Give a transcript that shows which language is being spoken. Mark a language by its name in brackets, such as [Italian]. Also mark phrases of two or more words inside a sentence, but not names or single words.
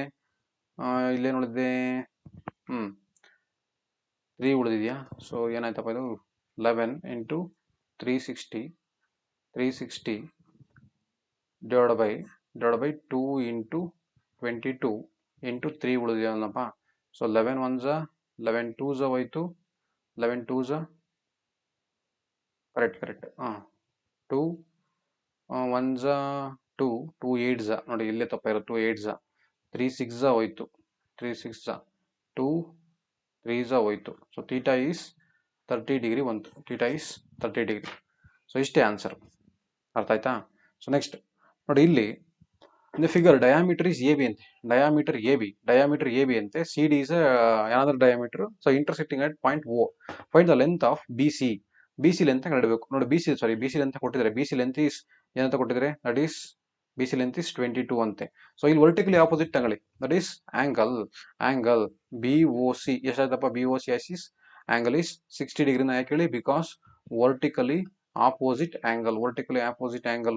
[Kannada] ಇಲ್ಲೇನು ಉಳಿದಿದೆ? 3 ಉಳಿದಿದೆಯಾ? ಸೊ ಏನಾಯ್ತಪ್ಪ ಇದು? 11 ಇಂಟು 360 [English] divide by [Kannada] 2 ಇಂಟು 22 ಇಂಟು 3 ಉಳಿದಿದೆಯಲ್ಲಪ್ಪ. ಸೊ 11 1s 11 2s ಹೋಯ್ತು, 11 2s ಕರೆಕ್ಟ್. 2 1s 2 8s ನೋಡಿ, ಇಲ್ಲೇ ತಪ್ಪ ಇರೋದು. 2 8s 3 6s ಹೋಯ್ತು, 3 6s 2 3s ಹೋಯ್ತು. ಸೊ [English] theta is 30 degree [Kannada] ಬಂತು. [English] theta is 30 degree. [Kannada] ಸೊ ಇಷ್ಟೇ ಆನ್ಸರ್. ಅರ್ಥ ಆಯ್ತಾ? ಸೊ ನೆಕ್ಸ್ಟ್ ನೋಡಿ, ಇಲ್ಲಿ [English] figure diameter is AB [Kannada] ಅಂತೆ. ಡಯಾಮೀಟರ್ ಎ ಬಿ ಅಂತೆ. [English] CD is another diameter. So intersecting at point O. Find the length of BC. [Kannada] ಬಿ ಸಿ ಲೆಂತ್ ಕಂಡುಹಿಡಬೇಕು. ನೋಡಿ ಬಿ ಸಿ ಲೆಂತ್ ಕೊಟ್ಟಿದ್ದಾರೆ. [English] BC length is [Kannada] ಏನಂತ ಕೊಟ್ಟಿದ್ದಾರೆ, [English] that is BC length is 22 [Kannada] ಅಂತೆ. ಸೊ ಇಲ್ಲಿ [English] vertically opposite [Kannada] ತಗೊಳ್ಳಿ, [English] that is angle BOC [Kannada] ಎಷ್ಟಾಯ್ತಪ್ಪ, [English] BOC axis angle is 60 degree-ನ [Kannada] ಯಾಕೆ ಹೇಳಿ, [English] because vertically opposite angle.